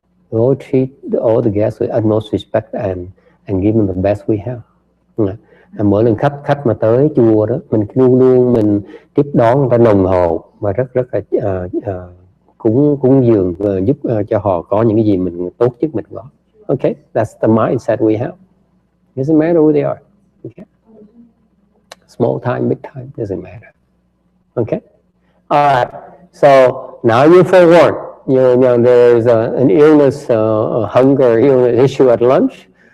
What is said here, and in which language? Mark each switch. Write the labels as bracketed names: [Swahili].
[English] We all treat all the guests with utmost respect and give them the best we have. [Vietnamese] Mỗi lần khách mà tới chùa đó, mình luôn mình tiếp đón người ta nồng hậu và rất là cúng dường giúp cho họ có những cái gì mình tốt nhất mình có. [English] Okay, that's the mindset we have. Doesn't matter who they are. Okay, small time, big time, doesn't matter. Okay, all right. So now you're forewarned. You know there's an illness, a hunger illness issue at lunch.